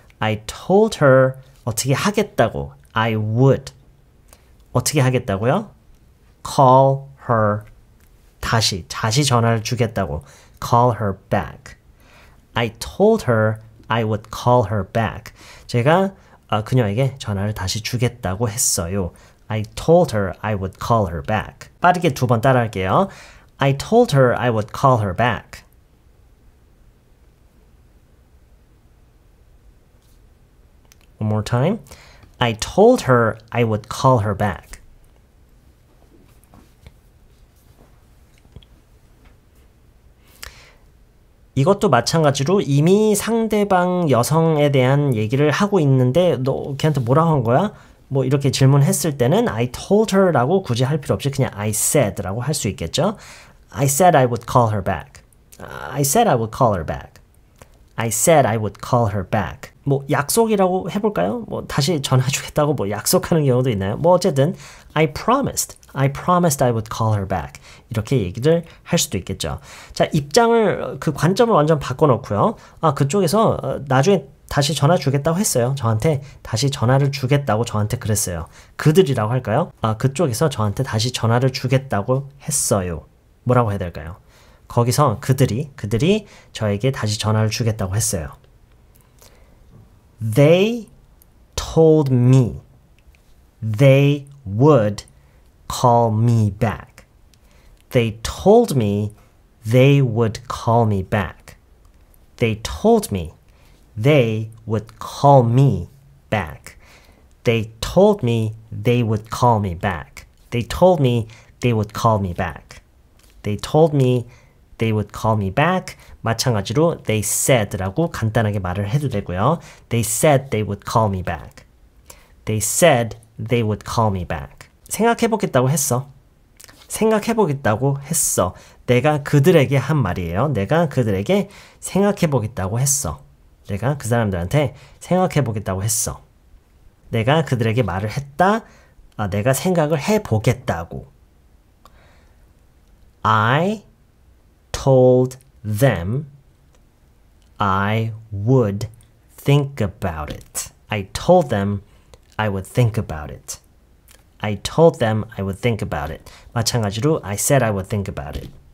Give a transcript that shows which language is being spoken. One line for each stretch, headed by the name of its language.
English: I told her
Korean: 어떻게 하겠다고.
English: I would.
Korean: 어떻게 하겠다고요?
English: Call her.
Korean: 다시 전화를 주겠다고.
English: Call her back. I told her I would call her back.
Korean: 제가 그녀에게 전화를 다시 주겠다고 했어요.
English: I told her I would call her back.
Korean: 빠르게 두 번 따라할게요.
English: I told her I would call her back. One more time. I told her I would call her back.
Korean: 이것도 마찬가지로 이미 상대방 여성에 대한 얘기를 하고 있는데 너 걔한테 뭐라고 한 거야? 뭐 이렇게 질문했을 때는
English: I told her
Korean: 라고 굳이 할 필요 없이 그냥
English: I said
Korean: 라고 할 수 있겠죠?
English: I said I would call her back. I said I would call her back. I said I would call her back.
Korean: 뭐 약속이라고 해볼까요? 뭐 다시 전화 주겠다고 뭐 약속하는 경우도 있나요? 뭐 어쨌든
English: I promised I would call her back.
Korean: 이렇게 얘기를 할 수도 있겠죠. 자, 입장을 그 관점을 완전 바꿔놓고요. 그쪽에서 나중에 다시 전화 주겠다고 했어요. 저한테 다시 전화를 주겠다고 저한테 그랬어요. 그들이라고 할까요? 그쪽에서 저한테 다시 전화를 주겠다고 했어요. 뭐라고 해야 될까요? 거기서 그들이 저에게 다시 전화를 주겠다고 했어요.
English: They told me they would call me back. They told me they would call me back. They told me they would call me back. They told me they would call me back. They told me they would call me back. They told me they would call me back.
Korean: 마찬가지로
English: they said
Korean: 라고 간단하게 말을 해도 되고요.
English: They said they would call me back. They said they would call me back.
Korean: 생각해보겠다고 했어. 생각해보겠다고 했어. 내가 그들에게 한 말이에요. 내가 그들에게 생각해보겠다고 했어. 내가 그 사람들한테 생각해보겠다고 했어. 내가 그들에게 말을 했다. 내가 생각을 해보겠다고.
English: I told them I would think about it. I told them I would think about it. I told them I would think about it.
Korean: 마찬가지로
English: I said I would think about it.